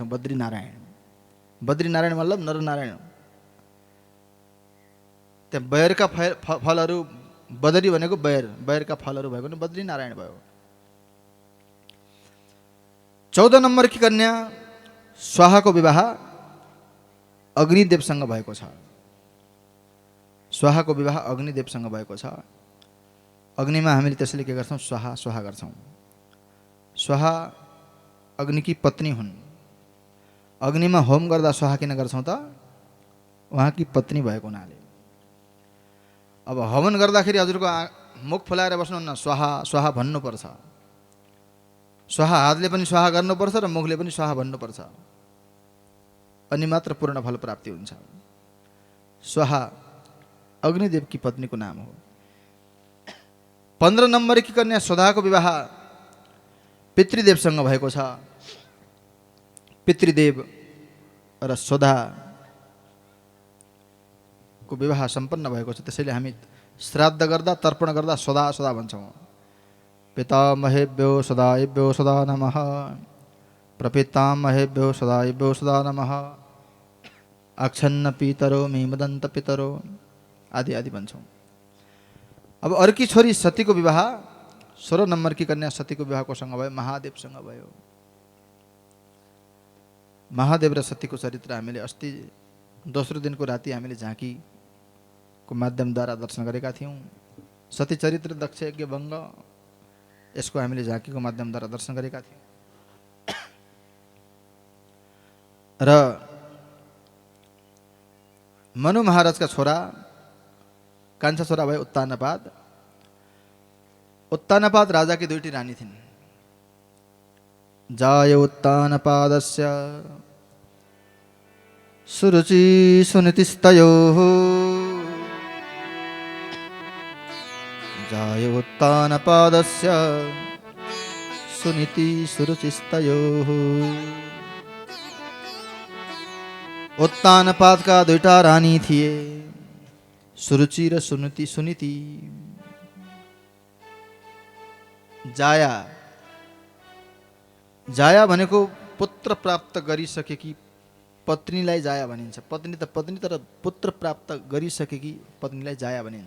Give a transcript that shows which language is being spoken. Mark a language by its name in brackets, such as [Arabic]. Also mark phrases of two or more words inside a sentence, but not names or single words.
[Nepali] बद्रीनारायण, बद्रीनारायण मतलब नरनारायण। त्यहाँ बयरका फलहरू, बदरी भनेको बयर, बयरका फलहरू भएको नि बद्रीनारायण भयो। 14 नम्बरकी कन्या स्वाहाको विवाह अग्निदेवसँग भएको छ। स्वाहाको विवाह अग्निदेवसँग भएको छ। अग्निमा हामीले त्यसैले के गर्छौँ? स्वाहा स्वाहा गर्छौँ। स्वाहा अग्निकी पत्नी हुन्। अग्निमा होम गर्दा स्वाहा किन गर्छौँ त? उहाँकी पत्नी भएको हुनाले। अब हवन गर्दाखेरि हजुरको मुख फुलाएर बस्नुहुन्न, स्वाहा स्वाहा भन्नुपर्छ। स्वाहा हातले पनि स्वाहा गर्नुपर्छ र मुखले पनि स्वाहा भन्नुपर्छ, अनि मात्र पूर्ण फल प्राप्ति हुन्छ। स्वाहा अग्निदेवकी पत्नीको नाम हो। 15 नम्बरकी कन्या सुधाको विवाह पितृदेवसँग भएको छ। पितृदेव र सुधाको विवाह सम्पन्न भएको छ। त्यसैले हामी श्राद्ध गर्दा, तर्पण गर्दा सदा सदा भन्छौँ। [Sanskrit] पितामहेभ्यो सदाएभ्यो सदा नमः, प्रपितामहेभ्यो सदाएभ्यो सदा नमः, आक्षन्न पितरो मीमदन्त पितरो [Nepali] आदि आदि भन्छौँ। अब अर्की छोरी सतीको विवाह 16 नम्बरकी कन्या सतीको विवाहको सँग भयो, महादेवसँग भयो। महादेव र सतीको चरित्र हामीले अस्ति दोस्रो दिनको राति हामीले झाँकीको माध्यमद्वारा दर्शन गरेका थियौँ। सती चरित्र, दक्ष यज्ञ भङ्ग, यसको हामीले झाँकीको माध्यमद्वारा दर्शन गरेका थियौँ। र मनु महाराजका छोरा, कान्छा छोरा भयो उत्तानपाद। उत्तानपाद राजाकी 2टी रानी थिइन्। [Sanskrit] जाय उत्तानपादस्य सुरुचि सुनीतिस्तयोः, जाय उत्तानपादस्य सुनीति सुरुचिस्तयोः। [Nepali] उत्तानपादका 2टा रानी थिए, सुरुचि र सुनीति। सुनीति जाया, जाया भनेको पुत्र प्राप्त गरिसकेकी पत्नीलाई जाया भनिन्छ। पत्नी त पत्नी, तर पुत्र प्राप्त गरिसकेकी पत्नीलाई जाया भनिन्छ।